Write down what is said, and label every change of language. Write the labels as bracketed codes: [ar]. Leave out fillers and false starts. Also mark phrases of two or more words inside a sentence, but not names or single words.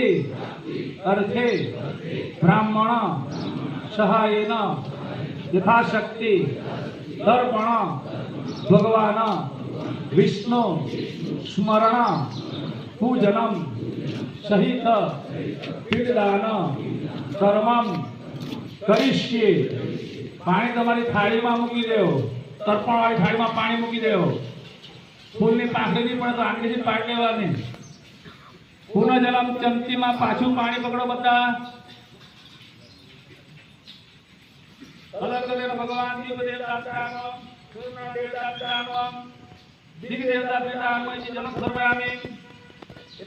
[sa] अर्थे ब्राह्मण सहायेन यथाशक्ति दर्पण भगवान विष्णु स्मरण पूजनम सहित पिंडदान कर्मम करिष्ये [gu] પાણી તમારી થાળી માં મૂકી દો તર્પણ વાળી થાળી માં પાણી મૂકી દો ફૂલ ની પાંખડી ની પણ તો આંગળીથી પાડ લેવાની પુનઃ જલમ ચમચી માં પાછું પાણી પકડો બધા અલગ અલગ ભગવાન ની દેવતા તાનો સૂર્ય દેવતા તાનો દિગ દેવતા તાનો જે જલમ સર્વામી એ